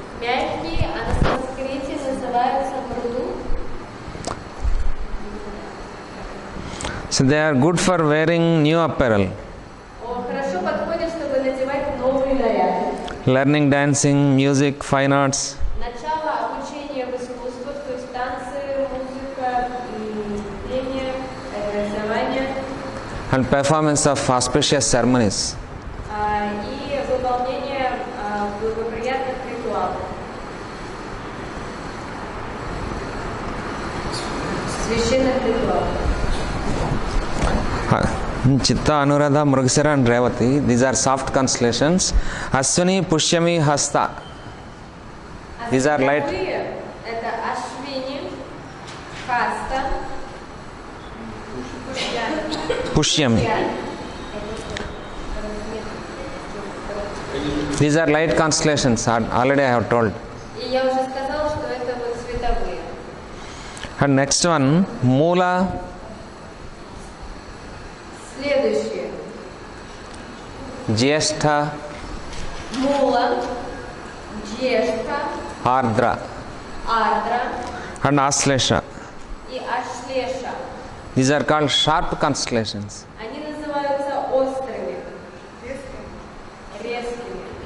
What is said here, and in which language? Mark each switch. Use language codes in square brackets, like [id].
[ru] Мягкие, а на санскрите называются мруду. [en] So they are good for wearing new apparel, [ru] Хорошо подходит, чтобы надевать новые наряды. [en] learning dancing, music, fine arts. [ru] Начало обучения в искусствах, то есть танцы, музыка, пение, рисование [en] And performance of auspicious ceremonies. [ru] и выполнение благоприятных ритуалов. Священных ритуалов. [en] Chitta, Anuradha, Mrugasira and Revati. These are soft constellations. Aswini, Pushyami, Hasta. These are light. [ru] Это Ашвини, Хаста, [en] Pushyami. These are light constellations. Already I have told. [ru] И я уже сказала, что это вот световые. [en] And next one, Moola, [ru] Следующие. [en] Jyeshtha, [ru] Мула, Джешка, [en] Ardra [ru] Ардра [en] and Aslesha. [ru] и Ашлеша. [en] These are called sharp constellations. [ru] Они называются острыми, резкими.